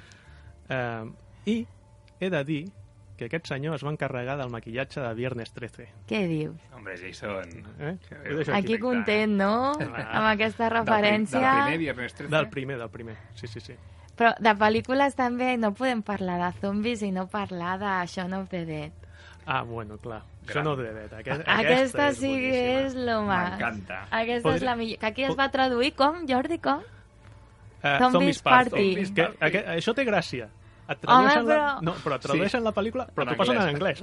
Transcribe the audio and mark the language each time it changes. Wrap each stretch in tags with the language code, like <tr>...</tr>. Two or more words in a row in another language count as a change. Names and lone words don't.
<ca>I he de dir que aquest senyor es va encarregar del maquillatge de Viernes 13. Què dius? Hombre, Jason. Ho deixo Aquí content, no? Amb aquesta referència. Del primer Viernes 13? Del primer. Sí. Però de pel·lícules també no podem parlar de zombis i no parlar de Shaun of the Dead. Ah, bueno, clar. Això no ho he dit. Aquesta sí que és</ca> <es>lo más.</es> <ca>M'encanta. Aquesta és la millor. Que aquí es va traduir com, Jordi, com? Zombies Party. Party. Això té gràcia. Home, però... No, però tradueixen la pel·lícula, però t'ho posen en anglès.</ca>